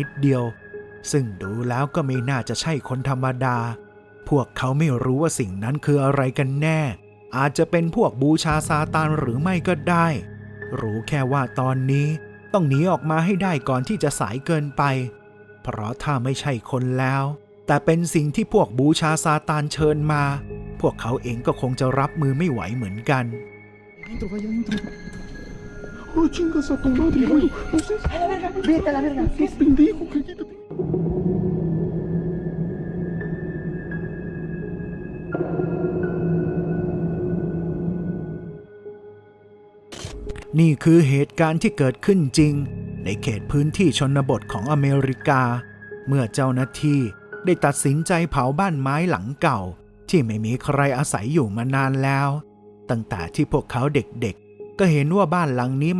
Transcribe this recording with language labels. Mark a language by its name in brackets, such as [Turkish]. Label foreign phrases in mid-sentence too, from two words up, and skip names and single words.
[Thai] ดเดียวซึ่งดูแล้วก็ไม่น่าจะใช่คนธรรมดาพวกเขาไม่รู้ว่าสิ่งนั้นคืออะไรกันแน่อาจจะเป็นพวกบูชาซาตานหรือไม่ก็ได้รู้แค่ว่าตอนนี้ต้องหนีออกมาให้ได้ก่อนที่จะสายเกินไปเพราะถ้าไม่ใช่คนแล้วแต่เป็นสิ่งที่พวกบูชาซาตานเชิญมาพวกเขาเองก็คงจะรับมือไม่ไหวเหมือนกัน [Spanish] Adentro, vaya adentro. Oh, chingas a tu madre, güey. No sé. A la verga, vete a la verga. Qué pendejo, cállate. [Thai] นี่คือเหตุการณ์ที่เกิดขึ้นจริงในเขตพื้นที่ชนบทของอเมริกาเมื่อเจ้าหน้าที่ได้ตัดสินใจเผาบ้านไม้หลังเก่าที่ไม่มีใครอาศัยอยู่มานานแล้วตั้งแต่ที่พวกเขาเด็กๆก็เห็นว่าบ้านหลังนี้